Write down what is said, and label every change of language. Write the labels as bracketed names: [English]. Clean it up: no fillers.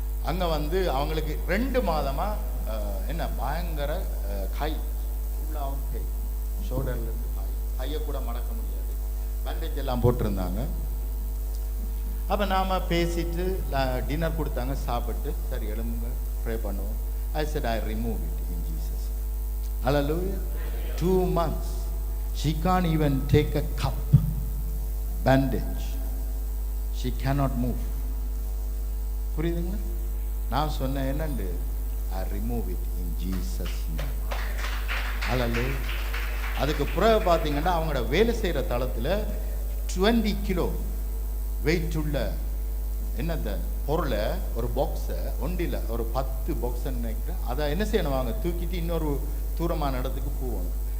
[Tamil] அங்கே வந்து அவங்களுக்கு 2 மாதமா என்ன பயங்கர கை ஃபுல்லாகவும் கை, ஷோல்டர்லேருந்து கையை கூட மடக்க முடியாது, பேண்டேஜ் எல்லாம் போட்டிருந்தாங்க. அப்போ நாம் பேசிட்டு டின்னர் கொடுத்தாங்க, சாப்பிட்டு சரி எழும்புங்க ப்ரே பண்ணுவோம். [English] I said I remove it in Jesus. Hallelujah. 2 months she can't even take a cup, bandage, she cannot move. புரியுதுங்களா? [Tamil] நான் சொன்னேன் என்னண்டு, [English] I remove it in Jesus name. Hallelujah. [Tamil] அதுக்கு பிறகு பார்த்தீங்கன்னா அவங்களோட வேலை செய்கிற தளத்தில் 20 கிலோ வெயிட் உள்ள என்னத்த பொருளை, ஒரு பாக்ஸை ஒண்டியில் ஒரு 10 பாக்ஸ் நினைக்கிறேன், அதை என்ன செய்யணும், வாங்க தூக்கிட்டு இன்னொரு தூரமான இடத்துக்கு போகணும்.